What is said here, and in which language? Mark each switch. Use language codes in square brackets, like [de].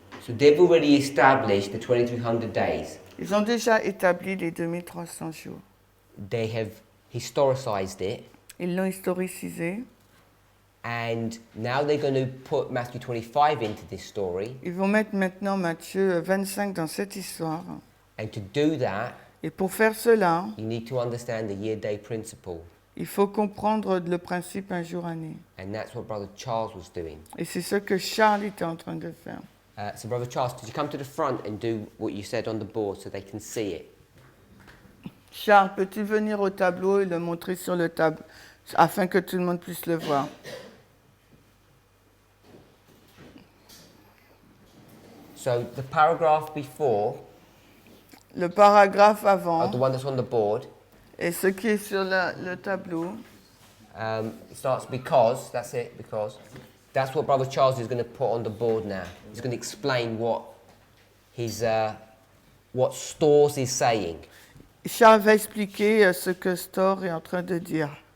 [en] so they've already established the 2300 days. [fr] Ils ont déjà établi les 2300 jours. [en] They have historicized it, [fr] Ils l'ont historicisé. [en] and now they're going to put Matthew 25 into this story, [fr] Ils vont mettre maintenant Matthieu 25 dans cette histoire. [en] and to do that, [fr] Et pour faire cela, [en] you need to understand the year-day principle, [fr] il faut comprendre le principe un jour année. [en] and that's what Brother Charles was doing. [fr] Et c'est ce que Charles était en train de faire. [en] So Brother Charles, could you come to the front and do what you said on the board so they can see it? [fr] Charles, peux-tu venir au tableau et le montrer sur le tableau afin que tout le monde puisse le voir? [en] So the paragraph before, [fr] Le paragraphe [en] the [fr] avant [en] one that's on the board, [fr] et ce qui est sur le tableau, [en] it starts because, that's it, because. That's what Brother Charles is going to put on the board now. He's going to explain what Storrs is saying. [fr] Charles va expliquer ce que Storr est en train de dire.